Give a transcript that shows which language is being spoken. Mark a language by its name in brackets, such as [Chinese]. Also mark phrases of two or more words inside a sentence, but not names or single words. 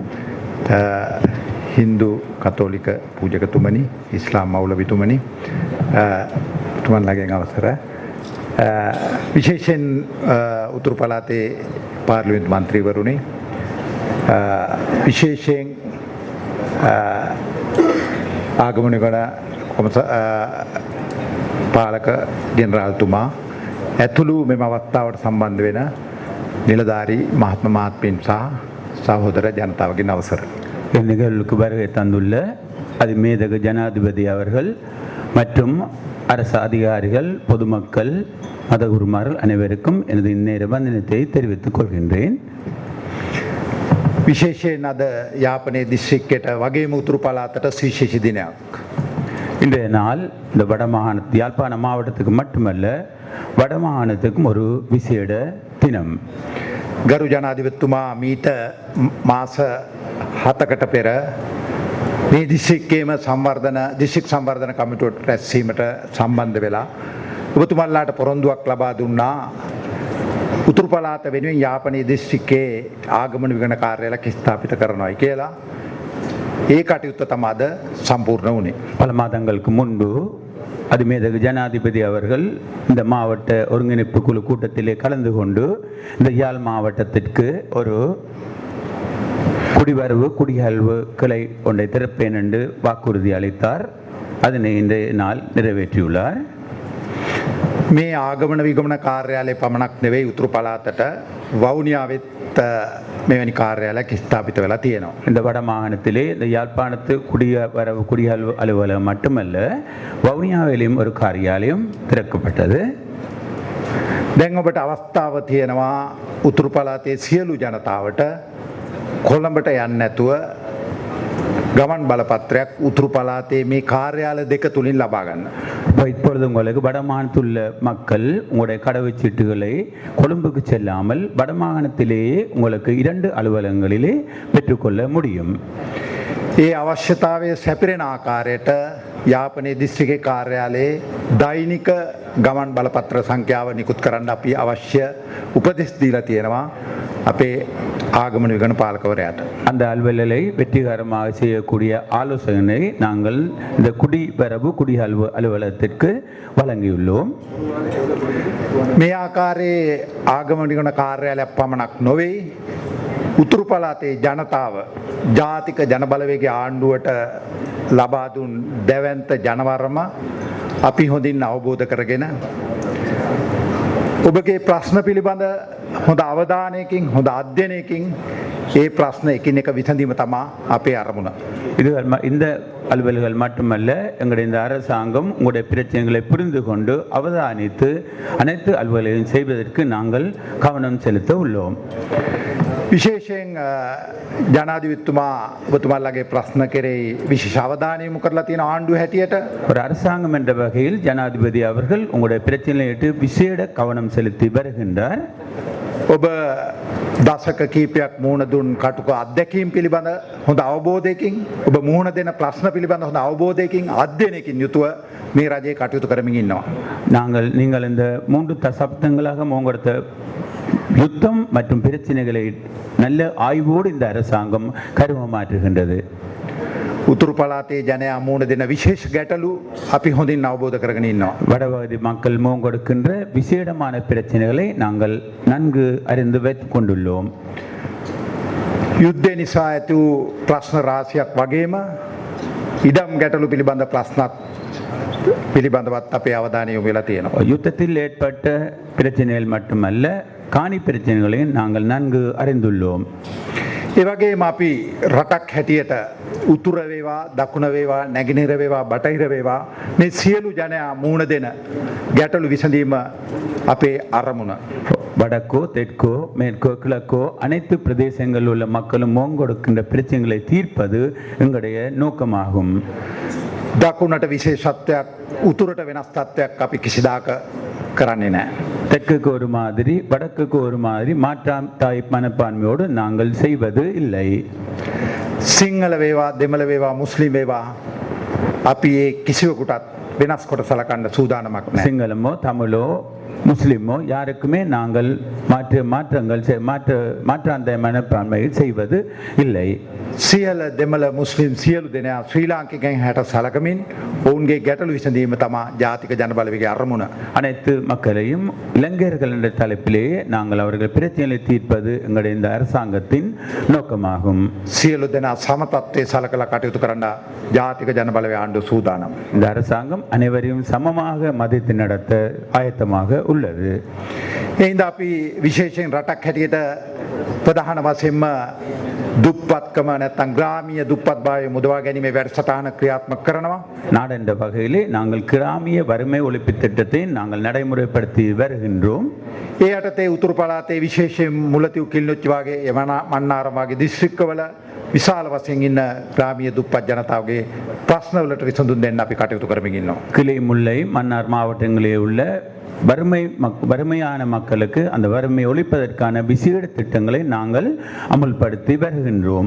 [Sinhala] හින්දු කතෝලික පූජකතුමනි, ඉස්ලාම් මෞලවිතුමනි, තුමන්ලගෙන් අවසර, විශේෂයෙන් උතුරු පළාතේ පාර්ලිමේන්තු මන්ත්‍රීවරුනි, විශේෂයෙන් ආගමනිකන පාලක ජෙනරාල්තුමා ඇතුළු මෙම අවස්ථාවට සම්බන්ධ වෙන නිලධාරී මහත්ම මහත්මීන් සහ සහෝදර ජනතාවගේ අවසර. [Tamil] நிகழ்வுக்கு வருகை தந்துள்ள அதிமேதக ஜனாதிபதி அவர்கள் மற்றும் அரசு அதிகாரிகள் பொதுமக்கள் மதகுருமார்கள் அனைவருக்கும் எனது இந்நேர வந்தனத்தை தெரிவித்துக் கொள்கின்றேன். [Sinhala] විශේෂයෙන් අද යාපනයේ දිස්ත්‍රික්කයට වගේම උතුරු පළාතට සුවිශේෂී දිනයක්. [Tamil] இன்றைய நாள் இந்த வடமாகாண யாழ்ப்பாண மாவட்டத்துக்கு மட்டுமல்ல வடமாகாணத்துக்கும் ஒரு விசேட தினம். [Sinhala] ගරු ජනාධිපතිතුමා මීට මාස 7කට පෙර මේ දිස්ත්‍රික්කයේම දිස්ත්‍රික් සංවර්ධන කමිටුවට රැස්වීමට සම්බන්ධ වෙලා ඔබතුමන්ලාට පොරොන්දුවක් ලබා දුන්නා උතුරු පළාත වෙනුවෙන් යාපනයේ දිස්ත්‍රික්කයේ ආගමන විගණන කාර්යාලයක් ස්ථාපිත කරනවායි කියලා. ඒ කටයුත්ත තමයි අද සම්පූර්ණ වුණේ. [Tamil] பல மாதங்களுக்கு முன்பு அதிமேதகு ஜனாதிபதி அவர்கள் இந்த மாவட்ட ஒருங்கிணைப்பு குழு கூட்டத்திலே கலந்து கொண்டு இந்த யாழ் மாவட்டத்திற்கு ஒரு குடிவரவு குடியல்வு கிளை ஒன்றை திறப்பேன் என்று வாக்குறுதி அளித்தார். அதனை இன்றைய நாள் நிறைவேற்றியுள்ளார். [Sinhala] මේ ආගමන විගමන කාර්යාලය පමණක් නෙවෙයි උතුරු පළාතට වවුනියාවෙත් මෙවැනි කාර්යාලයක් ස්ථාපිත වෙලා තියෙනවා. [Tamil] இந்த வடமாகாணத்திலே இந்த யாழ்ப்பாணத்து குடிவரவு குடியல்வு அலுவலகம் மட்டுமல்ல வவுனியாவிலும் ஒரு காரியாலயம் திறக்கப்பட்டது. [Sinhala] දැන් ඔබට අවස්ථාව තියෙනවා උතුරු පළාතේ සියලු ජනතාවට කොළඹට යන්න නැතුව ගමන් බලපත්‍රයක් උතුරු පළාතේ මේ කාර්යාල දෙක තුලින් ලබා ගන්න. [Tamil] இப்பொழுது உங்களுக்கு வடமாகாணத்துள்ள மக்கள் உங்களுடைய கடவுச்சீட்டுகளை கொழும்புக்கு செல்லாமல் வடமாகாணத்திலேயே உங்களுக்கு 2 அலுவலகங்களிலே பெற்றுக்கொள்ள முடியும். [Sinhala] ඒ අවශ්‍යතාවය සැපිරෙන ආකාරයට යාපනයේ දිස්ත්‍රික්කයේ කාර්යාලයේ දෛනික ගමන් බලපත්‍ර සංඛ්‍යාව නිකුත් කරන්න අපි අවශ්‍ය උපදෙස් දීලා තියෙනවා අපේ ආගමන විගණන පාලකවරයාට. [Tamil] அந்த அலுவலை வெற்றிகரமாக செய்யக்கூடிய ஆலோசனை நாங்கள் இந்த குடிவரவு குடியல்வு அலுவலகத்திற்கு வழங்கியுள்ளோம். [Sinhala] මේ ආකාරයේ ආගමන විගණන කාර්යාලයක් පමණක් නොවේ උතුරු පළාතේ ජනතාව ජාතික ජනබලවේගයේ ආණ්ඩුවට ලබා දුන් දැවැන්ත ජනවරම අපි හොඳින් අවබෝධ කරගෙන ඔබගේ ප්‍රශ්න පිළිබඳ හොඳ අවධානයකින් හොඳ අධ්‍යයනයකින් ඒ ප්‍රශ්න එකිනෙක විසඳීම තමයි අපේ අරමුණ. [Tamil] இந்த அலுவல்கள் மட்டுமல்ல எங்களுடைய இந்த அரசாங்கம் உங்களுடைய பிரச்சனைகளை புரிந்து கொண்டு அவதானித்து அனைத்து அலுவல்களையும் செய்வதற்கு நாங்கள் கவனம் செலுத்த உள்ளோம். [Sinhala] විශේෂයෙන් ජනාධිපතිතුමා ඔබතුමාලගේ ප්‍රශ්න කෙරෙහි විශේෂ අවධානය යොමු කරලා තියෙන ආණ්ඩුව හැටියට [Tamil] ஒரு அரசாங்கம் என்ற வகையில் ஜனாதிபதி அவர்கள் உங்களுடைய பிரச்சனையிட்டு விசேட கவனம் செலுத்தி வருகின்றார். [Sinhala] ඔබ දශක කීපයක් මුහුණ දුන් කටුක අත්දැකීම් පිළිබඳ හොඳ අවබෝධයකින් ඔබ මුහුණ දෙන ප්‍රශ්න පිළිබඳ හොඳ අවබෝධයකින් අධ්‍යයනයකින් යුතුව මේ රජයේ කටයුතු කරමින් ඉන්නවා. [Tamil] நீங்கள் இந்த 3 தசாப்தங்களாக முன்னெடுத்த யுத்தம் மற்றும் பிரச்சனைகளை நல்ல ஆய்வோடு இந்த அரசாங்கம் கருவமாற்றுகின்றது. [Sinhala] උතුරු පළාතේ ජනයා මුහුණ දෙන විශේෂ ගැටලු අපි හොඳින් අවබෝධ කරගෙන ඉන්නවා. [Tamil] வடபகுதி மக்கள் முன்னெடுக்கின்ற விசேடமான பிரச்சனைகளை நாங்கள் நன்கு அறிந்து வைத்துக் கொண்டுள்ளோம். [Sinhala] යුද්ධය නිසා ඇති වූ ප්‍රශ්න රාශියක් වගේම ඉඩම් ගැටලු පිළිබඳ ප්‍රශ්නත් පිළිබඳවත් අපේ අවධානය යොමු වෙලා තියෙනවා. [Tamil] யுத்தத்தில் ஏற்பட்ட பிரச்சனைகள் மட்டுமல்ல காணி பிரச்சனைகளையும் நாங்கள் நன்கு அறிந்துள்ளோம். [Sinhala] ඒ වගේම අපි රටක් හැටියට උතුර වේවා දකුණ වේවා නැගෙනහිර වේවා බටහිර වේවා මේ සියලු ජනයා මුහුණ දෙන ගැටලු විසඳීම අපේ අරමුණ. [Tamil] வடக்கோ தெற்கோ மேற்கோ கிழக்கோ அனைத்து பிரதேசங்களில் உள்ள மக்களும் முன்னெடுக்கின்ற பிரச்சனைகளை தீர்ப்பது எங்களுடைய நோக்கமாகும். [Sinhala] දකුණට විශේෂත්වයක් උතුරට වෙනස් තත්ත්වයක් අපි කිසිදාක කරන්නේ නැහැ. [Tamil] தெற்குக்கு ஒரு மாதிரி வடக்குக்கு ஒரு மாதிரி மாற்றாம் தாய் மனப்பான்மையோடு நாங்கள் செய்வது இல்லை. [Sinhala] සිංහල වේවා දෙමළ වේවා මුස්ලිම් වේවා අපි ඒ කිසිවෙකුටත් වෙනස් කොට සලකන්න සූදානමක් නැහැ. [Tamil] சிங்களமோ தமிழோ முஸ்லிமோ யாருக்குமே நாங்கள் மாற்றாந்த மனப்பான்மையை செய்வது இல்லை. [Sinhala] සියල දෙමළ මුස්ලිම් සියලු දෙනා ශ්‍රී ලාංකිකයන් හැට සලකමින් ඔවුන්ගේ ගැටලු විසඳීම තමා ජාතික ජනබලවේගයේ අරමුණ. [Tamil] அனைத்து மக்களையும் இளைஞர்கள் என்ற தலைப்பிலேயே நாங்கள் அவர்கள் பிரச்சனைகளை தீர்ப்பது எங்களுடைய இந்த அரசாங்கத்தின் நோக்கமாகும். [Sinhala] සියලු දෙනා සමතත්වයේ සලකලා කටයුතු කරන්න ජාතික ජනබලවේග ආණ්ඩුව සූදානම්. [Tamil] இந்த அரசாங்கம் அனைவரையும் சமமாக மதித்து நடத்த ஆயத்தமாக உள்ளது. [Sinhala] එහින්ද අපි විශේෂයෙන් රටක් හැටියට ප්‍රධාන වශයෙන්ම දුප්පත්කම නැත්නම් ග්‍රාමීය දුප්පත්භාවය මුදවා ගැනීමේ වැඩසටහන ක්‍රියාත්මක කරනවා. [Tamil] நாடென்ற வகையிலே நாங்கள் கிராமிய வறுமை ஒழிப்பு திட்டத்தை நாங்கள் நடைமுறைப்படுத்தி வருகின்றோம். [Sinhala] ඒ යටතේ උතුරු පළාතේ විශේෂයෙන් මුලතිව් කිල්ලොච්චි වගේ මන්නාරම් වගේ දිස්ත්‍රික්කවල විශාල වශයෙන් ඉන්න ග්‍රාමීය දුප්පත් ජනතාවගේ ප්‍රශ්නවලට විසඳුම් දෙන්න අපි කටයුතු කරමින් ඉන්නවා. [Tamil] கிளை முல்லை மன்னார் மாவட்டங்களில் உள்ள வறுமையான மக்களுக்கு அந்த வறுமை ஒழிப்பதற்கான விசேட திட்டங்களை நாங்கள் அமுல்படுத்தி வருகின்றோம்.